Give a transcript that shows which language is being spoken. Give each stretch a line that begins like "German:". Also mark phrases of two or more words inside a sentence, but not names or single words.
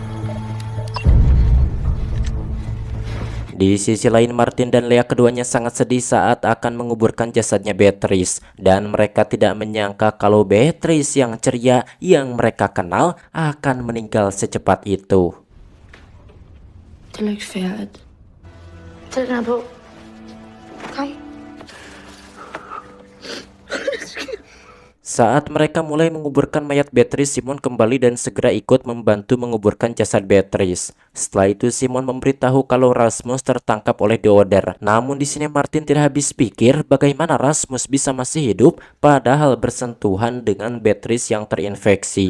Indonesian: Di sisi lain, Martin dan Leah keduanya sangat sedih saat akan menguburkan jasadnya Beatrice, dan mereka tidak menyangka kalau Beatrice yang ceria yang mereka kenal akan meninggal secepat itu.
Danish: Det er ikke fair, at... Tag den her på. Kom.
Indonesian: Saat mereka mulai menguburkan mayat Beatrice, Simon kembali dan segera ikut membantu menguburkan jasad Beatrice. Setelah itu Simon memberitahu kalau Rasmus tertangkap oleh The Order. Namun di sini Martin tidak habis pikir bagaimana Rasmus bisa masih hidup padahal bersentuhan dengan Beatrice yang terinfeksi.